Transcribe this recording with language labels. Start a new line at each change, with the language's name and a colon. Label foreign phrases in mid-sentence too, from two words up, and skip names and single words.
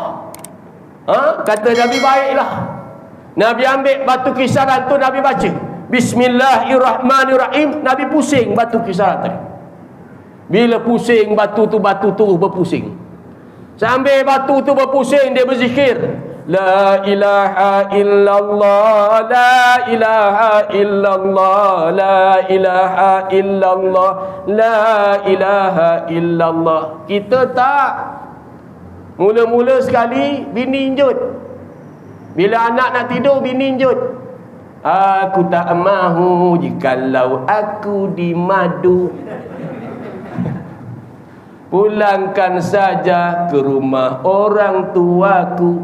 Malay: Kata Nabi, baiklah. Nabi ambil batu kisaran tu, Nabi baca Bismillahirrahmanirrahim. Nabi pusing batu kisaran tadi. Bila pusing batu tu berpusing. Sambil batu tu berpusing, dia berzikir,
Arabic: لا إله إلا الله، لا إله إلا الله، لا إله إلا الله، لا إله إلا الله.
Malay: Kita tak. Mula-mula sekali bini injut. Bila anak nak tidur, bini injut. Aku tak mahu jikalau aku dimadu. Pulangkan saja ke rumah orang tuaku.